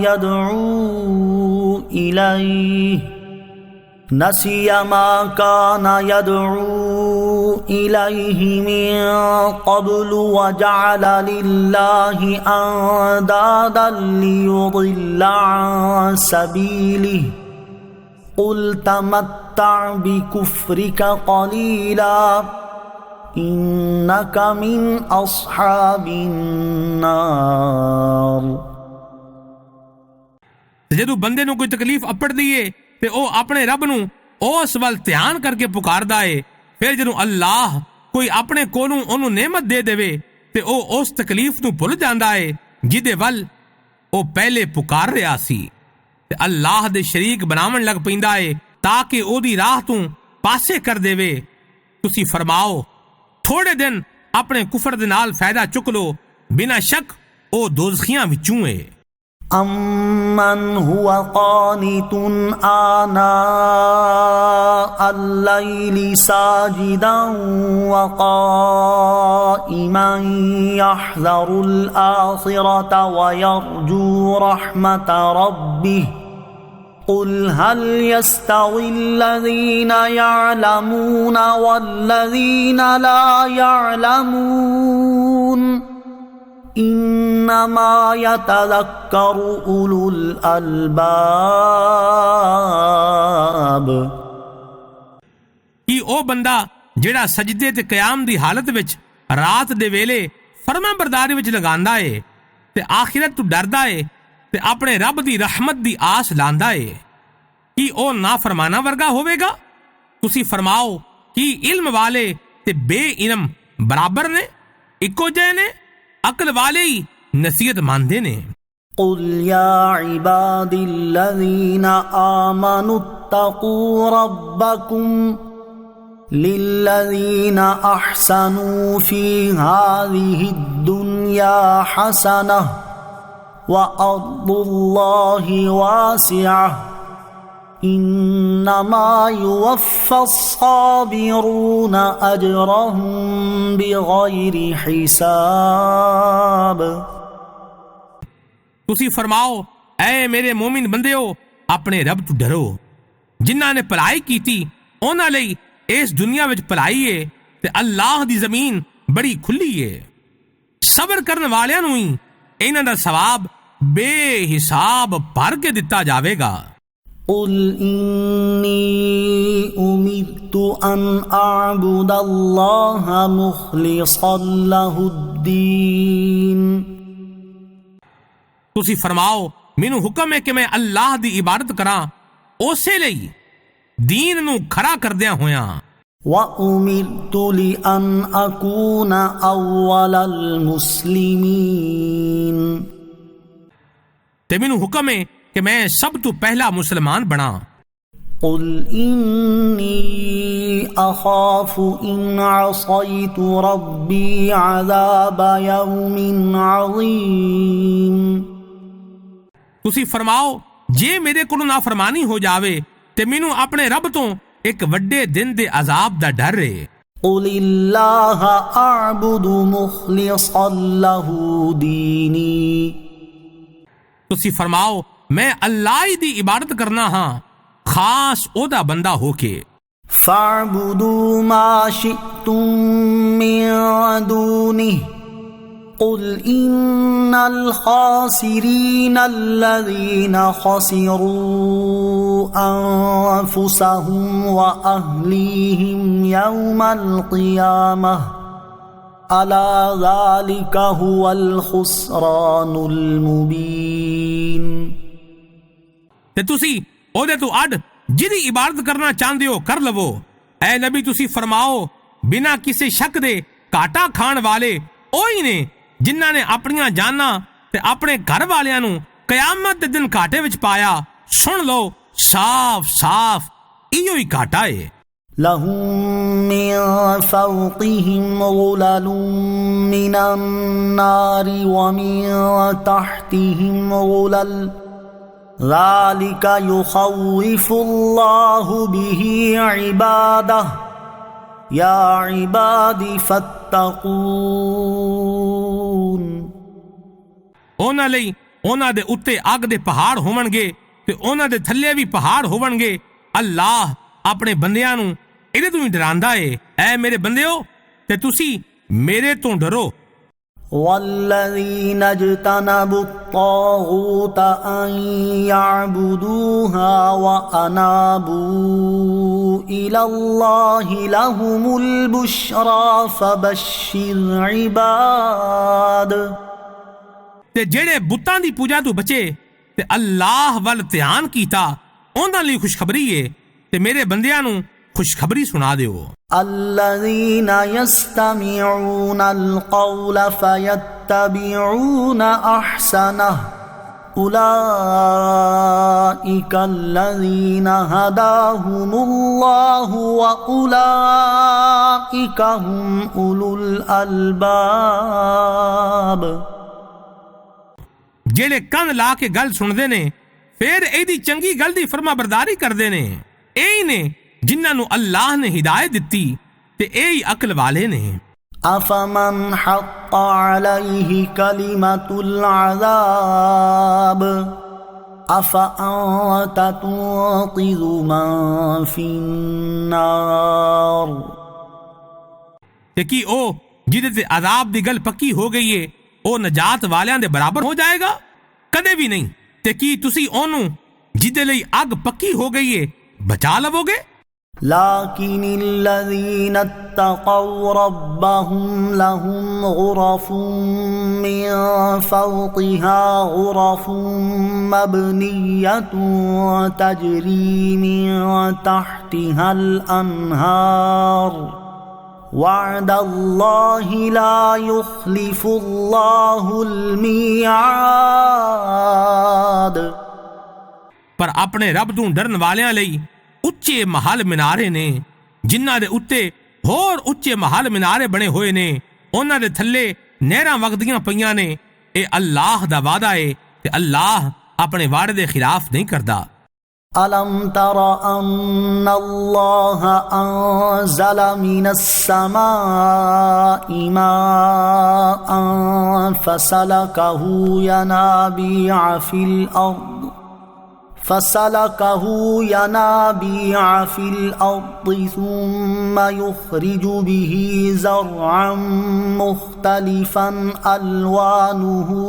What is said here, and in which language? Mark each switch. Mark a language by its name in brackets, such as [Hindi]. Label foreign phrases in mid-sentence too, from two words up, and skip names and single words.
[Arabic] يدعو إليه من قبل وجعل لله أندادا ليضل عن سبيله قل تمتع بكفرك قليلا إنك من أصحاب النار۔ [Punjabi] ਜਦੋਂ ਬੰਦੇ ਨੂੰ ਕੋਈ ਤਕਲੀਫ ਅਪੜਦੀ ਏ ਤੇ ਉਹ ਆਪਣੇ ਰੱਬ ਨੂੰ ਉਸ ਵੱਲ ਧਿਆਨ ਕਰਕੇ ਪੁਕਾਰਦਾ ਏ। ਫਿਰ ਜਦੋਂ ਅੱਲਾਹ ਕੋਈ ਆਪਣੇ ਕੋਲੋਂ ਉਹਨੂੰ ਨਿਅਮਤ ਦੇ ਦੇਵੇ ਤੇ ਉਹ ਉਸ ਤਕਲੀਫ ਨੂੰ ਭੁੱਲ ਜਾਂਦਾ ਏ ਜਿਹਦੇ ਵੱਲ ਉਹ ਪਹਿਲੇ ਪੁਕਾਰ ਰਿਹਾ ਸੀ ਤੇ ਅੱਲਾਹ ਦੇ ਸ਼ਰੀਕ ਬਣਾਉਣ ਲੱਗ ਪੈਂਦਾ ਏ ਤਾਂ ਕਿ ਉਹਦੀ ਰਾਹ ਤੋਂ ਪਾਸੇ ਕਰ ਦੇਵੇ। ਤੁਸੀਂ ਫਰਮਾਓ, ਥੋੜੇ ਦਿਨ ਆਪਣੇ ਕੁਫਰ ਦੇ ਨਾਲ ਫਾਇਦਾ ਚੁੱਕ ਲੋ, ਬਿਨਾਂ ਸ਼ੱਕ ਉਹ ਦੋਜ਼ਖੀਆਂ ਵਿੱਚੋਂ ਏ۔ [Arabic] أَمَّنْ هُوَ قَانِتٌ آنَاءَ اللَّيْلِ سَاجِدًا وَقَائِمًا من يحذر الآخرة ويرجو رحمة ربه قل هل يستوي الذين يعلمون والذين لا يعلمون انما يتذكر اولو الالباب [Punjabi] کہ او بندہ جڑا سجدے تے قیام دی حالت وچ رات دے ویلے فرما برداری وچ لگاندا ہے تے آخرت تو ڈردا ہے تے اپنے رب دی رحمت دی آس لاندا ہے، کی او نافرمانا ورگا ہوے گا؟ تسی فرماؤ کہ علم والے تے بے علم برابر نے، اکو جے نے؟ عقل والے ہی نصیحت ماندے نے۔ [Arabic] قل يا عباد الذين آمنوا اتقوا ربكم للذين أحسنوا في هذه الدنيا حسنة وأرض الله واسعة إنما يوفى الصابرون أجرهم بغير حساب۔ [Punjabi] تسی فرماؤ اے میرے مومن بندیو اپنے رب تو ڈرو، جنہاں نے پلائی کیتی انہاں لئی اس دنیا وچ پلائی ہے تے اللہ دی زمین بڑی کھلی ہے، صبر کرن والیاں نوں ہی انہاں دا ثواب بے حساب بھر کے دتا جاوے گا۔ [Arabic] قل إني أمرت أن أعبد الله مخلصا له الدين۔ [Punjabi] تسی فرماؤ مینوں حکم ہے کہ میں اللہ دی عبادت کراں اسی لئی دین نو کھڑا کردیاں ہویاں۔ [Arabic] وَأُمِرْتُ لِأَنْ أَكُونَ أَوَّلَ الْمُسْلِمِينَ۔ [Punjabi] تے مینوں حکم ہے کہ میں سب تو پہلا مسلمان بنا۔ [Arabic] قُلْ إِنِّي أَخَافُ إِنْ عَصَيْتُ رَبِّي عَذَابَ يَوْمٍ عَظِيمٍ۔ [Punjabi] تسی فرماؤ جے میرے کولوں نافرمانی ہو جاوے تے مینوں اپنے رب تو ایک وڈے دن دے عذاب دا ڈر ہے۔ [Arabic] قُلِ اللَّهَ أَعْبُدُ مُخْلِصًا لَهُ دِينِي۔ [Punjabi] تسی فرماؤ میں اللہ ہی دی عبادت کرنا ہاں خاص او دا بندہ ہو کے۔ [Arabic] فَاعْبُدُوا مَا شِئْتُم مِّن دُونِهِ قُلْ إِنَّ الْخَاسِرِينَ الَّذِينَ خَسِرُوا أَنفُسَهُمْ وَأَهْلِيهِمْ يَوْمَ الْقِيَامَةِ أَلَا ذَلِكَ هُوَ الْخُسْرَانُ الْمُبِينُ۔ [Punjabi] تے تسی او دے تو اڈ جدی عبادت کرنا چاہندے ہو کر لو۔ اے نبی تسی فرماؤ بنا کسی شک دے کاٹا کھان والے اوہی نے جنہاں نے اپنیاں جاناں تے اپنے گھر والیاں نوں قیامت دے دن کاٹے وچ پایا۔ سن لو صاف صاف ایو ہی کاٹا ہے۔ [Arabic] لَهُم مِّن فَوْقِهِمْ غُلَلٌ مِّنَ النَّارِ وَمِن تَحْتِهِمْ غُلَلٌ ذَلِكَ يُخَوِّفُ اللَّهُ بِهِ عِبَادَهُ يَا عِبَادِ فَاتَّقُونِ۔ [Punjabi] اونا لئی اونا دے اتے اگ دے پہاڑ ہون گے تے اونا دے تھلے بھی پہاڑ ہون گے۔ اللہ اپنے بندیاں نوں ایدے تو ہی ڈراندا ہے۔ اے میرے بندیو تے تسی میرے تو ڈرو۔ [Arabic] وَالَّذِينَ اجْتَنَبُوا الطَّاغُوتَ أَن يَعْبُدُوهَا وَأَنَابُوا إِلَى اللَّهِ لَهُمُ الْبُشْرَى فَبَشِّرْ عِبَادِ۔ [Punjabi] تے جڑے بتاں دی پوجا تو بچے تے اللہ ول دھیان کیتا انہاں لئی خوشخبری ہے تے میرے بندیاں نوں خوشخبری سنا دیو۔ [Arabic] الذين يستمعون القول فيتبعون احسنه اولئك الذين هداهم الله واولئك هم اولو الالباب۔ [Punjabi] جڑے کن لا کے گل سندے نے پھر ایدی چنگی گل دی فرما برداری کردے نے، اے نے جنہاں نو اللہ نے ہدایت دتی تے اے عقل والے نے۔ [Arabic] أفمن حق عليه كلمة العذاب أفأنت تنقذ من في النار [Punjabi] تے کی او جہدے تے عذاب دی گل پکی ہو گئی ہے او نجات والیاں دے برابر ہو جائے گا؟ کدے بھی نہیں۔ تے کی تسی اونوں جہدے لئی اگ پکی ہو گئی ہے بچا لو گے؟ [Arabic] لكن الذين اتقوا ربهم لهم غرف من فوقها غرف مبنية تجري من تحتها الأنهار وعد الله لا يخلف الله الميعاد۔ [Punjabi] پر اپنے رب تو ڈرن والیاں لئی اچے محل مینارے نے جنہاں دے اتے ہور اچے محل مینارے بنے ہوئے نے، انہاں دے تھلے نہراں وگدیاں پیاں نے۔ اے اللہ دا وعدہ ہے تے اللہ اپنے وعدے دے خلاف نہیں کردا۔ [Arabic] ألم تر أن الله أنزل من السماء ماء فسلكه ينابيع في الأرض ثم يخرج به زرعا مختلفا ألوانه